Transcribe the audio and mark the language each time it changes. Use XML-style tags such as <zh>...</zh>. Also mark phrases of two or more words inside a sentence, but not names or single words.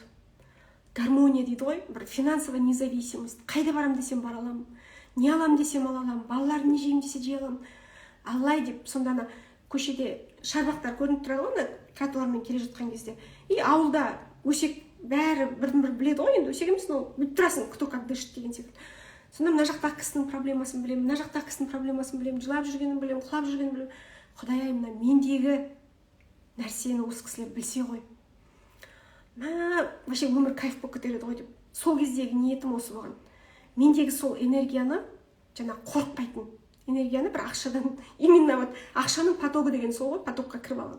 <kk>Гармония дейді ғой, бір</kk> <ru>финансовая независимость.</ru> <kk>Қайда барам десем бара аламын, не алам десем ала аламын, балаларым не жеймін десе жей аламын. Аллай деп, сонда ана көшеде шарбақтар көрініп тұрады ғой, тротуармен келе жатқан кезде. И ауылда өсек бәрі бірін-бір біледі ғой, енді өсек емес, бүйтіп тұрасың,</kk> <ru>кто как дышит</ru> <kk>деген секілді. Сонда мына жақтағы кісінің проблемасын білемін, мына жақтағы кісінің проблемасын білемін, жылап жүргенін білемін, құлап жүргенін білемін. Құдай-ай, мына мендегі нәрсені осы кісілер білсе ғой. Вообще өмір кайф болып кетеді ғой деп. Сол кездегі ниетім осы болған. Мендегі сол энергияны, жаңа қорықпайтын энергияны бір ақшадан,</kk> <ru>именно вот</ru> <kk>ақшаның потогы деген сол ғой, потокқа кіріп алған.</kk>